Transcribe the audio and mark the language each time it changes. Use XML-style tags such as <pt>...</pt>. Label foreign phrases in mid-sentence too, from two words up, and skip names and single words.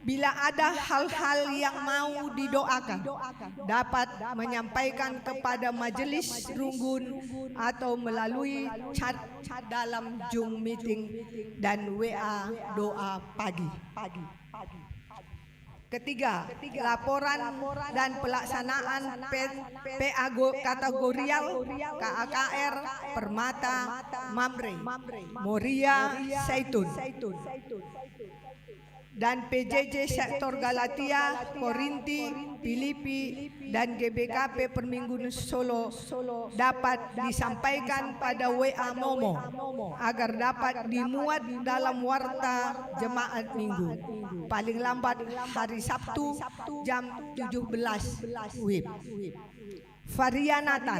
<id>Bila ada hal-hal yang mau didoakan, dapat menyampaikan kepada majelis runggun atau melalui chat dalam Zoom meeting dan WA doa pagi. Ketiga, laporan dan pelaksanaan PA kategorial KAKR Permata, Mamre, Moria, Zaitun dan PJJ Sektor Galatia, Korinti, Filipi, dan GBKP Permingguan Solo dapat disampaikan pada WA Momo agar dapat dimuat dalam warta jemaat minggu paling lambat hari Sabtu jam 17 WIB. Varian Natal.</id>